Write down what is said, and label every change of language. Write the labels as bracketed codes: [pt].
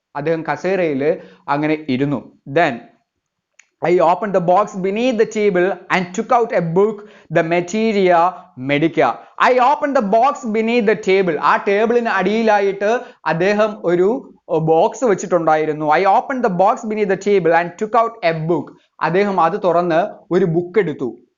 [ml] അദ്ദേഹം കസേരയിൽ അങ്ങനെ ഇരുന്നു. [en] Then I opened the box beneath the table and took out a book, the Materia Medica. I opened the box beneath the table. [ml] ആ ടേബിളിന് അടിയിലായിട്ട് അദ്ദേഹം ഒരു box വെച്ചിട്ടുണ്ടായിരുന്നു. [en] I opened the box beneath the table and took out a book. [ml] അദ്ദേഹം അത് തുറന്ന് ഒരു book എടുത്തു.